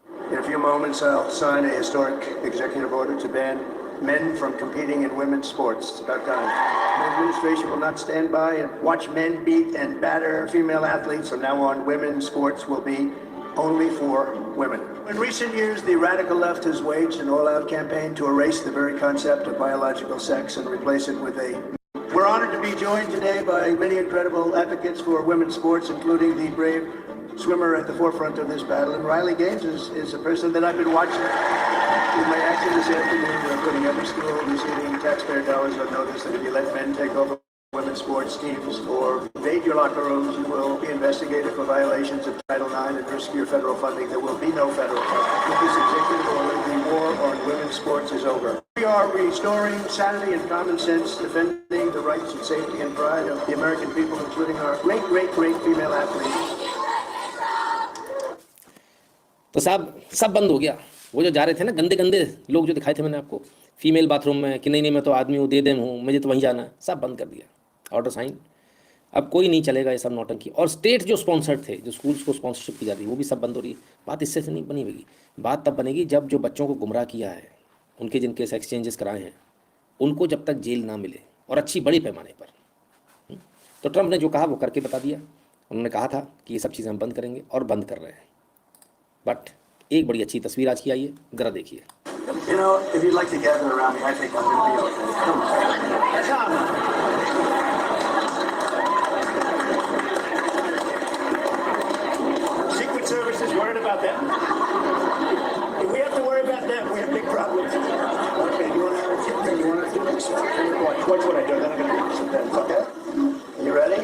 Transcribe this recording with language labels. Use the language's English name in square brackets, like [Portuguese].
[English] In a few moments, I'll sign a historic executive order to ban men from competing in women's sports. It's about time. The administration will not stand by and watch men beat and batter female athletes. From now on, women's sports will be only for women. In recent years, the radical left has waged an all-out campaign to erase the very concept of biological sex and replace it with a... We're honored to be joined today by many incredible advocates for women's sports, including the brave swimmer at the forefront of this battle. And Riley Gaines is a person that I've been watching with my action this afternoon. We're putting every school receiving taxpayer dollars on notice that if you let men take over women's sports teams or invade your locker rooms, you will be investigated for violations of Title IX and risk your federal funding. There will be no federal funding. With this executive order, the war on women's sports is over. We are restoring sanity and common sense, defending the rights and safety and pride of the American people, including our great, great, great female athletes. [Hindi] तो साहब सब बंद हो गया। वो जो जा रहे थे ना गंदे गंदे लोग जो दिखाए थे मैंने आपको फीमेल बाथरूम में कि नहीं मैं तो आदमी हूँ, दे देम हूँ, मुझे तो वहीं जाना है, सब बंद कर दिया, ऑर्डर साइन। अब कोई नहीं चलेगा ये सब नौटंकी। और स्टेट जो स्पॉन्सर्ड थे, जो स्कूल्स को स्पॉन्सरशिप की जाती है, वो भी सब बंद हो रही है। बात इससे से नहीं बनी होगी, बात तब बनेगी जब जो बच्चों को गुमराह किया है, उनके जिनके एक्सचेंजेस कराए हैं, उनको जब तक जेल ना मिले और अच्छी बड़ी पैमाने पर। तो ट्रंप ने जो कहा वो करके बता दिया। उन्होंने कहा था कि ये सब चीज़ें हम बंद करेंगे और बंद कर रहे हैं। बट एक बड़ी अच्छी तस्वीर आज की आई है, जरा देखिए। [English] You know, if you'd like to gather around me, I think I'm going to be okay. Come on. Secret Service is worried about them. If we have to worry about them, we have big problems. Okay, you want to watch what I do, then I'm going to give you some pens, okay? You ready?